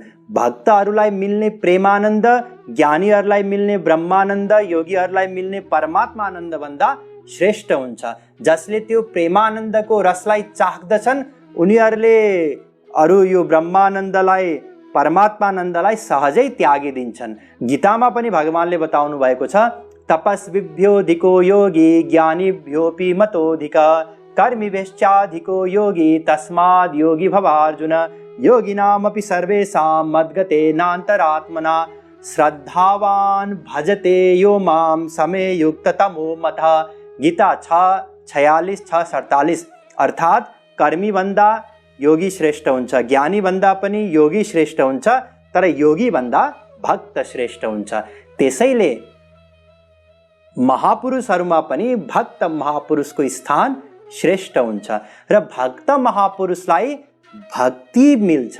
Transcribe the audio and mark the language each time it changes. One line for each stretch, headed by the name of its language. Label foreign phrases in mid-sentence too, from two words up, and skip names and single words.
Nepali: भक्तहरूलाई मिल्ने प्रेमानन्द ज्ञानीहरूलाई मिल्ने ब्रह्मानन्द, योगीहरूलाई मिल्ने परमात्मानन्द भन्दा श्रेष्ठ हुन्छ। जसले त्यो प्रेमानन्दको रसलाई चाख्दछन् उनीहरूले अरू यो ब्रह्मानन्दलाई, परमात्मानन्दलाई सहजै त्यागिदिन्छन्। गीतामा पनि भगवानले बताउनु भएको छ,
Sanskrit: तपस्विभ्योऽधिको योगी ज्ञानीभ्योऽपि मतोऽधिकः कर्मिभ्यश्चाधिको योगी तस्माद् योगी भवार्जुन। योगिनामपि सर्वेषां मद्गतेनान्तरात्मना श्रद्धावान् भजते यो मां समे युक्ततमो मतः।
Nepali: गीता 6:46-6:47। अर्थात् कर्मी भन्दा योगी श्रेष्ठ हुन्छ, ज्ञानी भन्दा पनि योगी श्रेष्ठ हुन्छ, तर योगी भन्दा भक्त श्रेष्ठ हुन्छ। त्यसैले महापुरुषहरूमा पनि भक्त महापुरुषको स्थान श्रेष्ठ हुन्छ र भक्त महापुरुषलाई भक्ति मिल्छ।